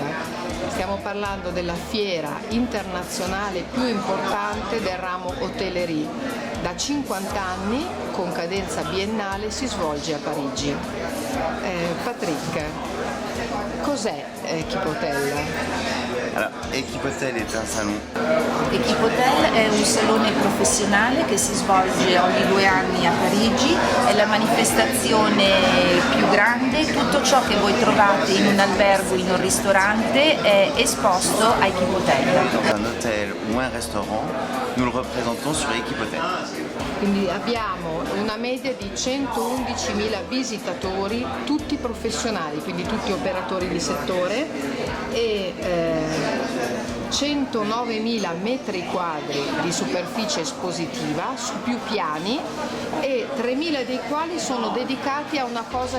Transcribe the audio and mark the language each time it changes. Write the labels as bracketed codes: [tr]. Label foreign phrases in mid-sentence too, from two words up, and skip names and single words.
[it] Stiamo parlando della fiera internazionale più importante del ramo hotellerie. Da 50 anni, con cadenza biennale, si svolge a Parigi. Patrick, cos'è Equipe Hotel? [fr] Alors, Equipe Hotel est un salon. [it] Equipe Hotel è un salone professionale che si svolge ogni 2 anni a Parigi, è la manifestazione più grande, tutto ciò che voi trovate in un albergo, in un ristorante è esposto a Equipe Hotel. [fr] Un hôtel ou un restaurant, nous le représentons sur Equipe Hotel. [it] Quindi abbiamo una media di 111.000 visitatori, tutti professionali, quindi tutti operatori di settore, e 109.000 metri quadri di superficie espositiva su più piani, e 3.000 dei quali sono dedicati a una cosa